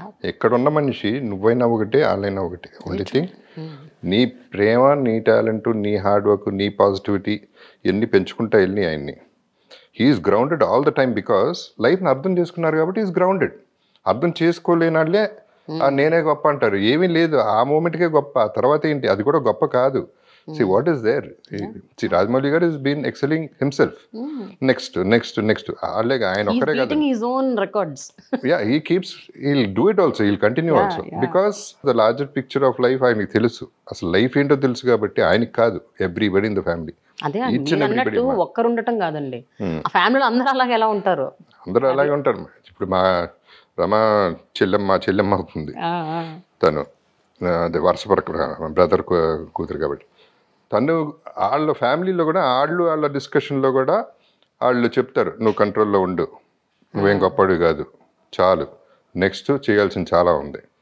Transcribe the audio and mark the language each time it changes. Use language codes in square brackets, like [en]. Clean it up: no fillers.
[te] ఎక్కడున్న మనిషి నువ్వైనా ఒకటే, వాళ్ళైనా ఒకటే. ఓన్లీ థింగ్, నీ ప్రేమ, నీ టాలెంట్, నీ హార్డ్ వర్క్, నీ పాజిటివిటీ ఇవన్నీ పెంచుకుంటా వెళ్ళి ఆయన్ని. [en] he is grounded all the time, because [te] లైఫ్ని అర్థం చేసుకున్నారు కాబట్టి [en] Is grounded. [te] అర్థం చేసుకోలేని వాళ్ళే నేనే గొప్ప అంటారు. ఏమీ లేదు, ఆ మూమెంట్కే గొప్ప, ఆ తర్వాత ఏంటి, అది కూడా గొప్ప కాదు. [en] See what is there. See, Rajmouli garu has been excelling himself. Next. [te] ఆయన ఒక్కరే కాదు. [en] He's his own records. Yeah, he'll do it also. He'll continue also. Because the larger picture of life [te] ఆయనకి తెలుసు. అసలు లైఫ్ ఏంటో తెలుసు కాబట్టి ఆయనకి కాదు, [en] Everybody in the family. [te] అదే అన్నట్టు ఒక్కరు ఉండటం కాదండి, ఆ ఫ్యామిలీలో అందరూ అలాగే ఎలా ఉంటారు? అందరూ అలాగే ఉంటారు. ఇప్పుడు మా రమా చెల్లెమ్మ అవుతుంది, తను వరుస బ్రదర్ కూతురు కాబట్టి, తను వాళ్ళ ఫ్యామిలీలో కూడా వాళ్ళ డిస్కషన్లో కూడా వాళ్ళు చెప్తారు, నువ్వు కంట్రోల్లో ఉండు, నువ్వేం గొప్పడు కాదు, చాలు, నెక్స్ట్ చేయాల్సింది చాలా ఉంది.